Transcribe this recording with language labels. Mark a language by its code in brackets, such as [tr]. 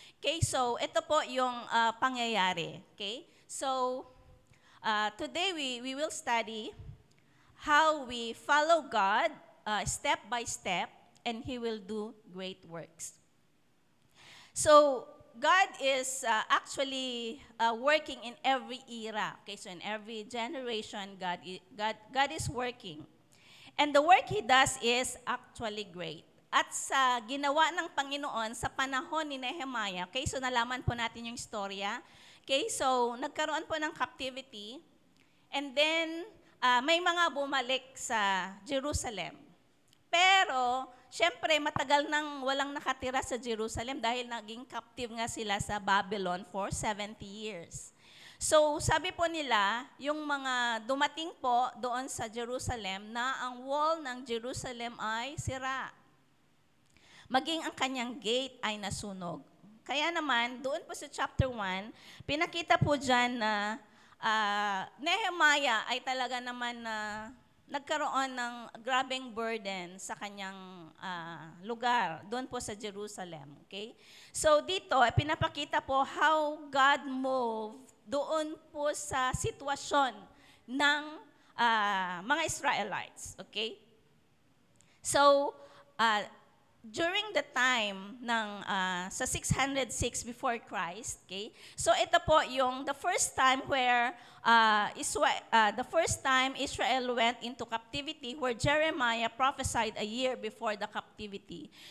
[tl] Okay, so ito po yung pangyayari. [en] Okay, so today we will study how we follow God step by step, and He will do great works. So God is actually working in every era. Okay, so in every generation, God is working. And the work He does is actually great. [tl] At sa ginawa ng Panginoon sa panahon ni Nehemiah, okay, so nalaman po natin yung istorya. Okay, so nagkaroon po ng captivity, and then may mga bumalik sa Jerusalem. Pero, syempre, matagal nang walang nakatira sa Jerusalem dahil naging captive nga sila sa Babylon [en] for 70 years. [tl] So, sabi po nila, yung mga dumating po doon sa Jerusalem na ang wall ng Jerusalem ay sira. Maging ang kanyang gate ay nasunog. Kaya naman, doon po sa chapter 1, pinakita po dyan na Nehemiah ay talaga naman na nagkaroon ng grabing burden sa kanyang lugar, doon po sa Jerusalem. Okay? So dito, pinapakita po [en] how God moved [tl] doon po sa sitwasyon ng mga Israelites. [en] Okay? So, during the time ng sa 606 before Christ, okay? So ito po yung the first time where Israel went into captivity, where Jeremiah prophesied a year before the captivity.